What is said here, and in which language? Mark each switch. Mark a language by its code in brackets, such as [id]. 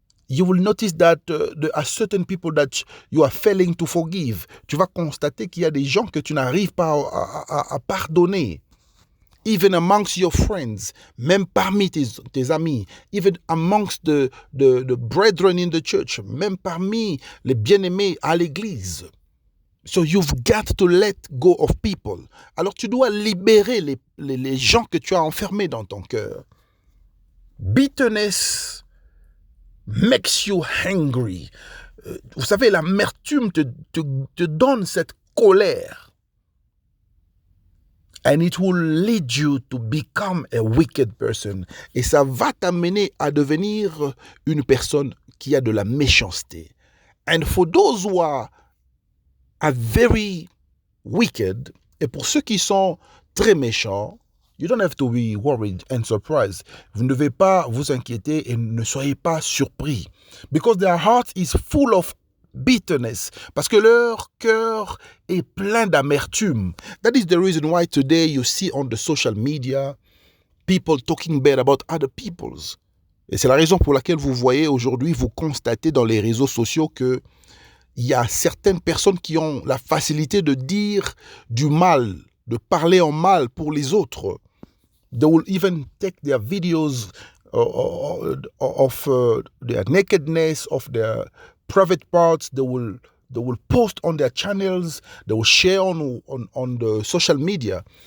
[en] You will notice that there are certain people that you are failing to forgive. [fr] Tu vas constater qu'il y a des gens que tu n'arrives pas à pardonner. [en] Even amongst your friends, [fr] même parmi tes amis, [en] even amongst the brethren in the church, [fr] même parmi les bien-aimés à l'église. [en] So you've got to let go of people. [fr] Alors tu dois libérer les gens que tu as enfermés dans ton cœur. [en] Bitterness makes you angry. [fr] Vous savez, l'amertume te donne cette colère. [en] And it will lead you to become a wicked person. [fr] Et ça va t'amener à devenir une personne qui a de la méchanceté. [en] And for those who are very wicked, [fr] et pour ceux qui sont très méchants, [en] you don't have to be worried and surprised. [fr] Vous ne devez pas vous inquiéter et ne soyez pas surpris. [en] Because their heart is full of bitterness. [fr] Parce que leur cœur est plein d'amertume. [en] That is the reason why today you see on the social media people talking bad about other peoples. [fr] Et c'est la raison pour laquelle vous voyez aujourd'hui, vous constatez dans les réseaux sociaux que il y a certaines personnes qui ont la facilité de dire du mal, de parler en mal pour les autres. [en] They will even take their videos of their nakedness, of their private parts. They will post on their channels. They will share on the social media.